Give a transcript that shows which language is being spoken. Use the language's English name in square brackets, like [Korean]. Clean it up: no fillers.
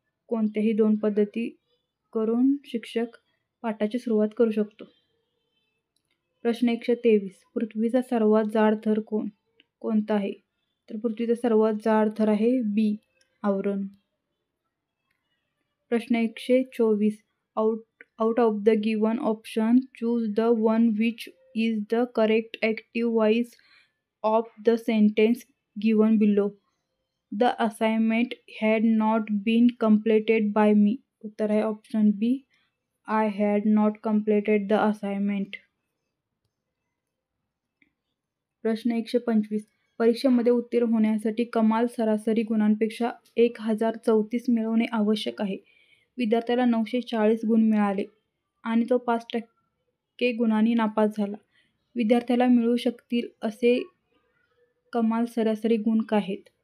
[Marathi] कोणत्याही 2 पद्धती करून शिक्षक पाठाची सुरुवात करू शकतो. प्रश्न 123. पृथ्वीचा सर्वात जाड थर कोणता आहे? तर पृथ्वीचा सर्वात जाड थर आहे बी आवरण. प्रश्न 124. [English] Out of the given option, choose the one which is the correct active voice of the sentence given below. The assignment had not been completed by me. [Marathi] उत्तर आहे option B. [English] I had not completed the assignment. [Marathi] प्रश्न 125. परीक्षेमध्ये उत्तीर्ण होण्यासाठी कमाल सरासरी गुणांपेक्षा 1034 मिळवणे आवश्यक आहे. विद्यार्थ्याला 940 गुण मिळाले आणि तो 5% गुणांनी नापास झाला. विद्यार्थ्याला मिळू शकतील असे कमाल सरासरी गुण काय आहेत?